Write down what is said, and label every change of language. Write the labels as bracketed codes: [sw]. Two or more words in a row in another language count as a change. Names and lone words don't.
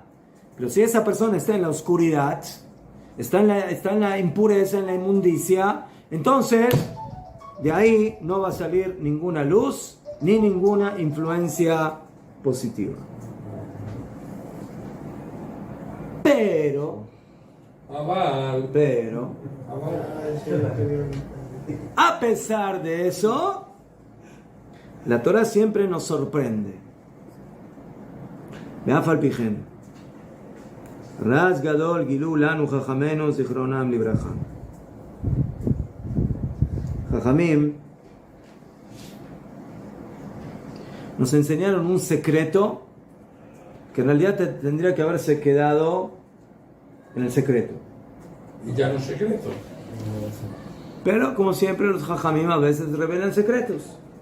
[es] Pero si esa persona está en la oscuridad, está en la impureza, en la inmundicia, entonces de ahí no va a salir ninguna luz ni ninguna influencia positiva. Pero a pesar de eso, la Torah siempre nos sorprende. [he] ואף על פי כן. רז גדול גילו לנו חכמינו זכרונם לברכה. [es] Jajamim nos enseñaron un secreto que en realidad tendría que haberse quedado en el secreto. Y ya no es secreto. Pero como siempre los jajamim a veces revelan secretos.